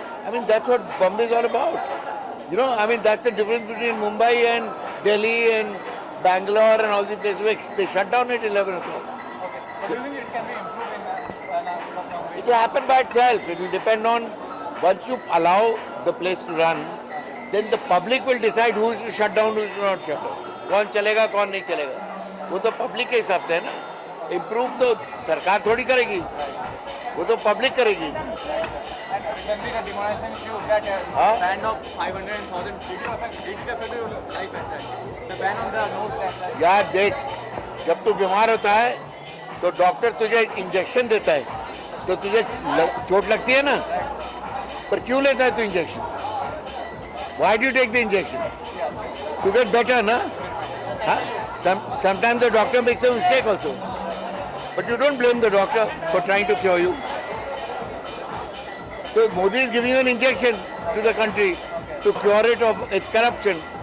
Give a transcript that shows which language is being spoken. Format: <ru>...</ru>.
<en>I mean, that's what Bombay is all about. You know, I mean, that's the difference between Mumbai and Delhi and Bangalore and all these places where they shut down at 11 o'clock. But do you think it can be improved in some way? It will happen by itself. It will depend on, once you allow the place to run, then the public will decide who is to shut down, who is to not shut down.</en> <hi>कौन चलेगा कौन नहीं चलेगा वो तो public के हिसाब से है ना. इम्प्रूव तो सरकार थोड़ी करेगी, वो तो पब्लिक करेगी.</hi> <en>And recently the demonetization issue that ban of 500,000 did it affect your life as such? The ban on the notes as such?</en> <hi>यार देख, जब तू बीमार होता है तो डॉक्टर तुझे इंजेक्शन देता है तो तुझे चोट लगती है ना, पर क्यों लेता है तू injection?</hi> <en>Why do you take the injection? To get better, na? Huh? Sometimes the doctor makes a mistake also. But you don't blame the doctor for trying to cure you. So Modi is giving you an injection to the country to cure it of its corruption.</en>